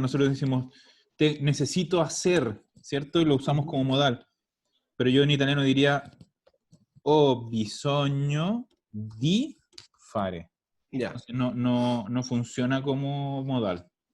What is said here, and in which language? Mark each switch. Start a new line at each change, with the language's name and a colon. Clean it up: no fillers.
Spanish: Nosotros decimos, necesito hacer, ¿cierto? Y lo usamos como modal. Pero yo en italiano diría,
Italian: ho bisogno di fare.
Spanish: Ya. Entonces no funciona como modal.